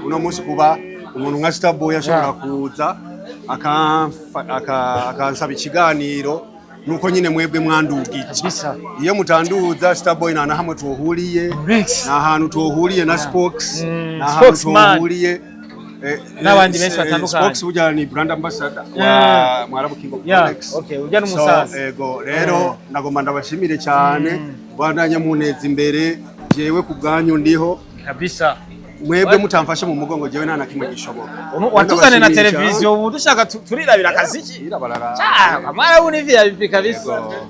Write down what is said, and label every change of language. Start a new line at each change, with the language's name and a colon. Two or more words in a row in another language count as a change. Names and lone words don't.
Rundi: Uno munsi kuba umuntu nka Star Boy ashobora kuza akansaba ikiganiro nuko nyine mwebwe mwandugije. Iyo mutanduza Star Boy na hamwe tuhuriye na hantu tuhuriye na Spokes na hantu tuhuriye n'abandi benshi batandukanye. Spokes burya ni
English: brand ambassador
Rundi: wa MWARABO King of Rolex. Okay, urya n'umusaza. Ego rero ndagomba ndabashimire cyane bandanya muneza imbere. Jewe ku bwanyu ndiho kabisa. Mwebwe mutamfashe mu mugongo jewe nta kimwe gishoboka. Watuzane na televiziyo ubu dushaka turirabira akaziki. MWARABO ni VIP kabisa.